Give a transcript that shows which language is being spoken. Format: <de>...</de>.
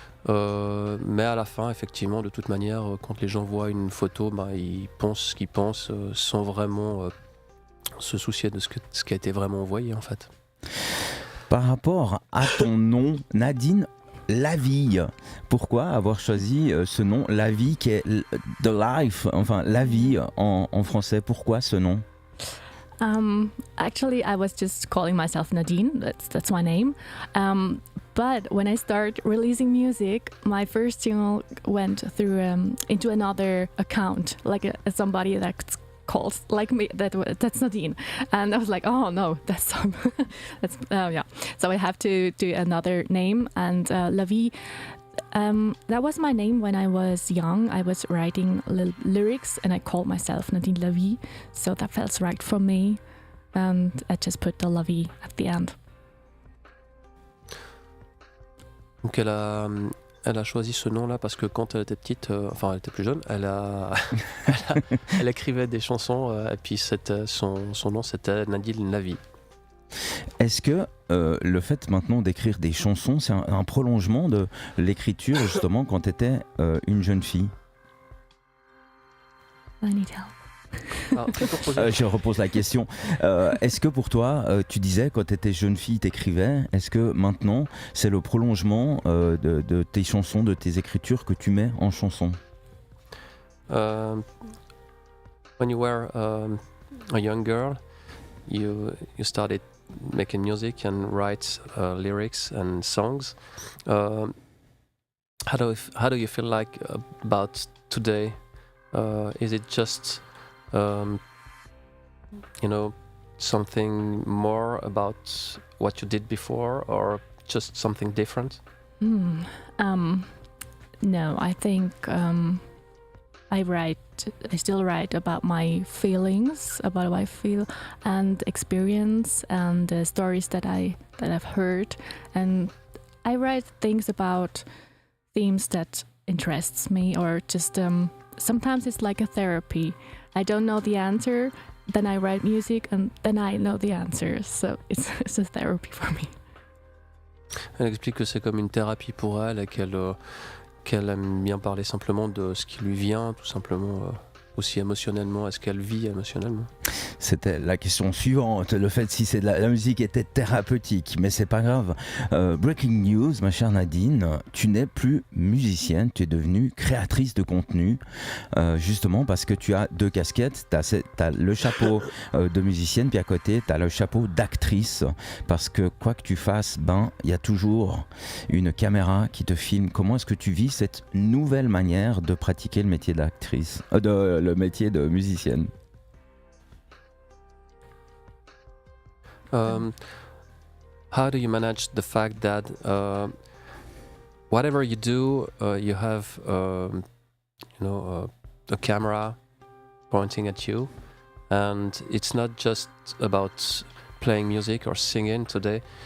<fr>Mais à la fin, effectivement, de toute manière, quand les gens voient une photo, ils pensent ce qu'ils pensent sans vraiment se soucier de ce qui a été vraiment envoyé, en fait. Par rapport à ton nom, Nadeen Lavie, pourquoi avoir choisi ce nom, Lavie, qui est</fr> <en>the life,</en> <fr>enfin la vie en français? Pourquoi ce nom?</fr> <en>Actually, I was just calling myself Nadeen. That's my name. But when I started releasing music, my first single went through into another account, like somebody that's called like me. That's Nadeen, and I was like, oh no, that's yeah. So I have to do another name, and Lavie. That was my name when I was young. I was writing lyrics, and I called myself Nadeen Lavie, so that felt right for me, and I just put the Lavie at the end.</en> <fr>Donc elle a choisi ce nom-là parce que quand elle était petite, enfin elle était plus jeune, elle écrivait des chansons et puis son nom c'était Nadeen Lavie. Est-ce que le fait maintenant d'écrire des chansons, c'est un prolongement de l'écriture justement quand tu étais une jeune fille?</fr> <en>I need help.</en> <fr>Je repose la question. Est-ce que pour toi, tu disais quand tu étais jeune fille, t'écrivais, est-ce que maintenant c'est le prolongement de tes chansons, de tes écritures que tu mets en chanson?</fr> <en>When you were a young girl, you started making music and write lyrics and songs. How do you feel like about today? Is it just something more about what you did before, or just something different? No, I think I still write about my feelings, about how I feel, and experience, and stories that I've heard, and I write things about themes that interests me, or just sometimes it's like a therapy. I don't know the answer, then I write music, and then I know the answer. So it's a therapy for me.</en> <fr>Elle explique que c'est comme une thérapie pour elle et qu'elle aime bien parler simplement de ce qui lui vient, tout simplement, aussi émotionnellement, est-ce qu'elle vit émotionnellement. C'était la question suivante, le fait si c'est de la musique était thérapeutique, mais c'est pas grave. Breaking news, ma chère Nadeen, tu n'es plus musicienne, tu es devenue créatrice de contenu, justement parce que tu as deux casquettes, t'as le chapeau de musicienne, puis à côté t'as le chapeau d'actrice, parce que quoi que tu fasses, il y a toujours une caméra qui te filme. Comment est-ce que tu vis cette nouvelle manière de pratiquer le métier d'actrice, le métier de musicienne?</fr> <en>How do you manage the fact that whatever you do, you have a camera pointing at you, and it's not just about playing music or singing today.</en>